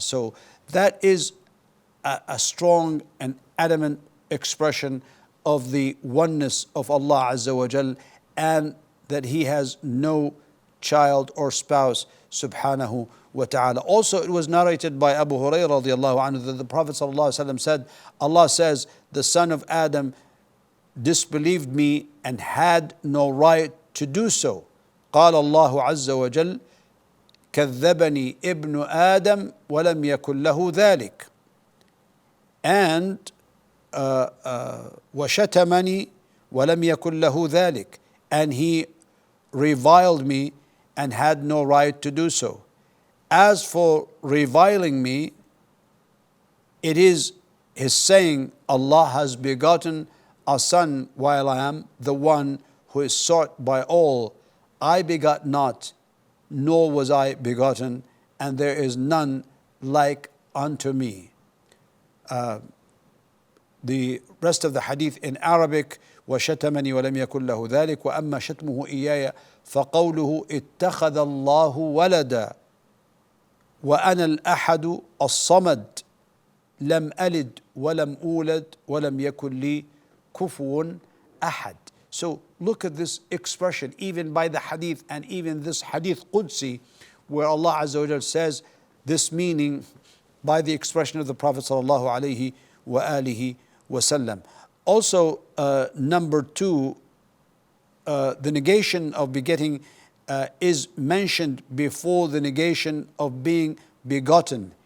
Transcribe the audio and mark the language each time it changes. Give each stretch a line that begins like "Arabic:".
English: So that is a strong and adamant expression of the oneness of Allah Azza wa Jal, and that He has no child or spouse, subhanahu wa ta'ala. Also, it was narrated by Abu Hurairah radiallahu anhu that the Prophet sallallahu alaihi wasallam said, Allah says, the son of Adam disbelieved me and had no right to do so.
Arabic: قال الله عز وجل كذبني ابن آدم ولم يكن له ذلك. And وشتمني ولم يكن له ذلك.
English: And he reviled me and had no right to do so. As for reviling me, it is his saying, Allah has begotten a son while I am the one who is sought by all. I begot not, nor was I begotten, and there is none like unto me. The rest of the hadith in Arabic,
Arabic: وشتمني ولم يكن له ذلك وأما شتمه إياي فقوله اتخذ الله ولدا وأنا الأحد الصمد لم ألد ولم أولد ولم يكن لي كفوا أحد.
English: So look at this expression, even by the hadith, and even this hadith Qudsi, where Allah Azza wa Jal says this meaning by the expression of the Prophet sallallahu alaihi wa alihi wasallam. Also, number two, the negation of begetting is mentioned before the negation of being begotten.